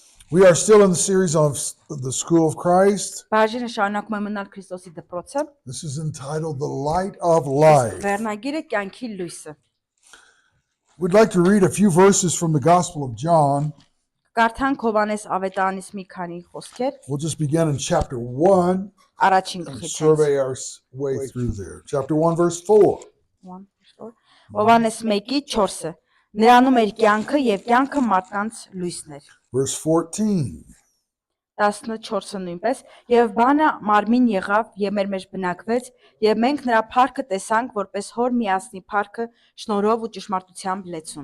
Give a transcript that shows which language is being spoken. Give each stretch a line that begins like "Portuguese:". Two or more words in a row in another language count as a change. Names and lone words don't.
English: We are still in the series of the School of Christ.
Armenian: Բաժինը շարունակում է մնալ Քրիստոսի դպրոցը։
English: This is entitled The Light of Life.
Armenian: Վերնագիրը կյանքի լույսը։
English: We'd like to read a few verses from the Gospel of John.
Armenian: Կարդանք Հովանես ավետարանից մի քանի խոսքեր։
English: We'll just begin in chapter 1
Armenian: Առաջին
English: and
Armenian: գլխից։
English: survey our way through there. Chapter 1, verse 4.
Armenian: Հովանես 1:4-ը։ Նրանում էր կյանքը եւ կյանքը մարդկանց լույսն էր։
English: Verse 14.
Armenian: 14-ը նույնպես եւ բանը մարմին եղավ եւ մեր մեջ բնակվեց եւ մենք նրա փառքը տեսանք որպես հոր միասնի փառքը շնորհով ու ճշմարտությամբ լեցուն։